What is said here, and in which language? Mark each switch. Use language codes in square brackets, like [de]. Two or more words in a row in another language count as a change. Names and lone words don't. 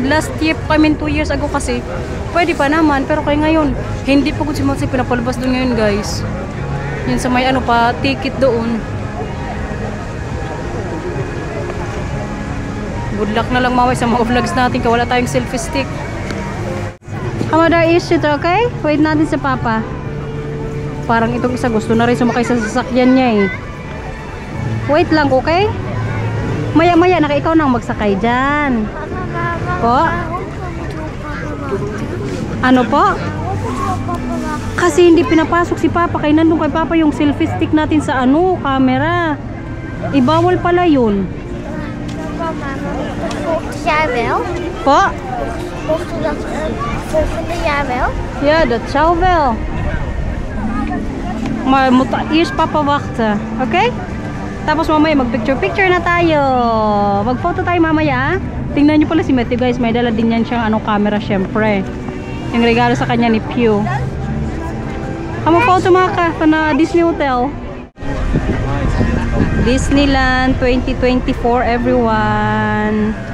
[tl] Last year, 2 years ago kasi, pwede pa naman, pero kaya ngayon, hindi po si Marcel pinapalabas doon ngayon, guys. Yun sa may pa, ticket doon. Good luck na lang mamay sa mga vlogs natin kaya wala tayong selfie stick. Amada, [en] is it okay? [tl] Wait natin sa papa. Parang itong isa gusto na rin sumakay sa sasakyan niya eh. Wait lang, okay? Maya-maya, ikaw nang magsakay dyan. Po? Ano po? Kasi hindi pinapasok si Papa. Kaya nandun kay Papa yung selfie stick natin sa camera. Ibawal pala yun. Po? [nl] Ja, dat zou wel. Maar moet eerst Papa wachten. [tl] Okay? Tapos mamaya mag-picture-picture na tayo. Mag-photo tayo mamaya. Tingnan nyo pala si Matthew guys. May dala din yan siyang camera syempre. Yung regalo sa kanya ni Pew. Photo maka na Disney Hotel. [en] Disneyland 2024 everyone.